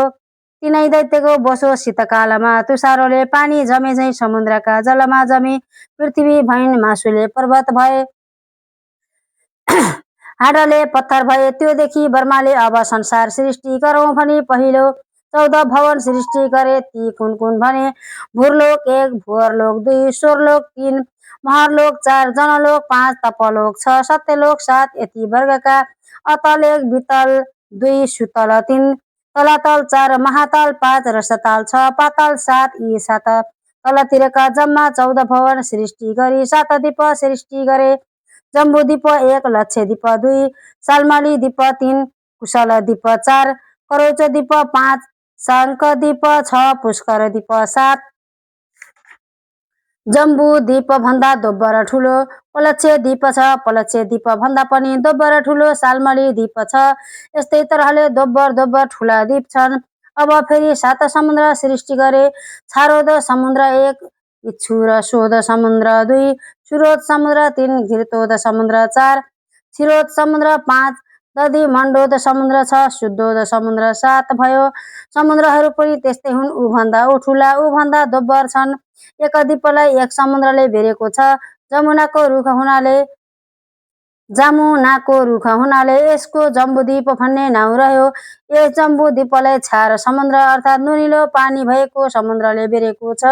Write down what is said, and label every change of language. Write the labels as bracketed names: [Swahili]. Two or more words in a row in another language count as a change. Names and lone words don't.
[Nepali] तिनै दैत्यको बोसो शीतकालमा तुषारोले पानी जमे झैं समुद्रका जलमा जमी पृथ्वी भइन्, मासुले पर्वत भए, हाडले पत्थर भए। त्यो देखि ब्रह्माले अब संसार सृष्टि गरौँ भनी पहिलो 14 भवन सृष्टि गरे। ती कुन कुन भने, भूरलोक 1, भुवरलोक 2, स्वर्लोक 3, महरलोक 4, जनलोक 5, तपलोक 6, सत्यलोक 7, यति वर्गका। अतल 1, वितल 2, सुतल 3, तलातल 4, महातल 5, रसतल 6, पाताल 7, यी 7 तलतिरका जम्मा 14 भवन सृष्टि गरी 7 दीप सृष्टि गरे। जम्बूदीप 1, लक्षद्वीप 2, सालमली दीप 3, कुशल दीप 4, करौच दीप 5, शङ्खदीप 6, पुष्कर दीप 7, जम्बू दीप भन्दा दोब्बर ठुलो पलक्ष्य दीप छ, पलक्ष्य दीप भन्दा पनि दोब्बर ठुलो सालमली दीप छ। यस्तै तरहले दोब्बर ठुला दीप छन्। अब फेरि 7 समुद्र सृष्टि गरे। छारोद समुद्र 1, इच्छु र शोध समुद्र 2, सुरोध समुद्र 3, घृतोद समुद्र 4, क्षीरोद समुद्र 5, दधि मण्डोद समुद्र 6, शुद्धोद समुद्र 7 भयो। समुद्रहरू पनि त्यस्तै हुन्, ऊभन्दा ठुला, ऊभन्दा दोब्बर छन्। एक दीपलाई एक समुद्रले बेरेको छ। जमुनाको रुख हुनाले जामुनाको रुख हुनाले यसको जम्बुद्वीप भन्ने नाउँ रह्यो। यस जम्बुद्वीपलाई छार समुद्र अर्थात् नुनिलो पानी भएको समुद्रले बेरेको छ।